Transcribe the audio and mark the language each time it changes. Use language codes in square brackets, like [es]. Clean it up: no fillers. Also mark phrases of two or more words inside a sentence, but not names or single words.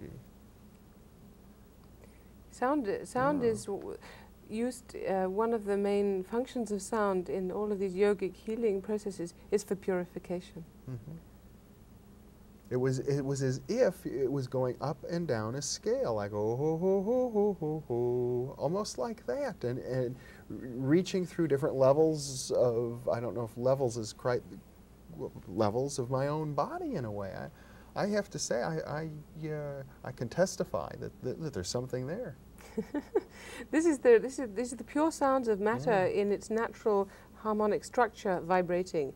[en] Sound is used, one of the main functions of sound in all of these yogic healing processes is for purification. It was as if it was going up and down a scale, like oh ho ho ho ho ho ho, almost like that, and reaching through different levels of, I don't know if levels is quite levels of my own body in a way. I have to say, I can testify that there's something there. These are the pure sounds of matter in its natural harmonic structure vibrating.